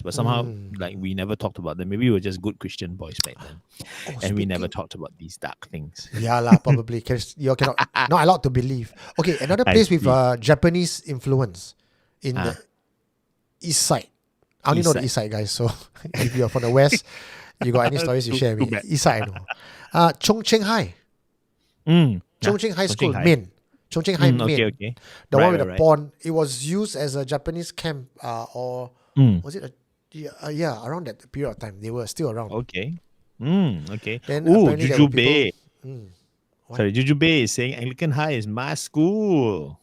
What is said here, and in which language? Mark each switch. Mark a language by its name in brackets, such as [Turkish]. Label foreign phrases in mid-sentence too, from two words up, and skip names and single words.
[English] But somehow, like, we never talked about them. Maybe we were just good Christian boys back then, and we never talked about these dark things. Yeah lah, probably. You cannot not allowed to believe. Okay, another I place with see. Japanese influence in the east side. I only East know the side. east side, guys. So if you're from the west, you got any stories you share with too me? bad. East side, I know. Chung Cheng High. Chung Cheng High School, High. Main. Chung Cheng High, Main. Okay. The one with Right. the pond. It was used as a Japanese camp, or was it around that period of time. They were still around. Okay. Okay. Then Ooh, apparently there were Jujube. What? Sorry, Jujube is saying Anglican High is my school.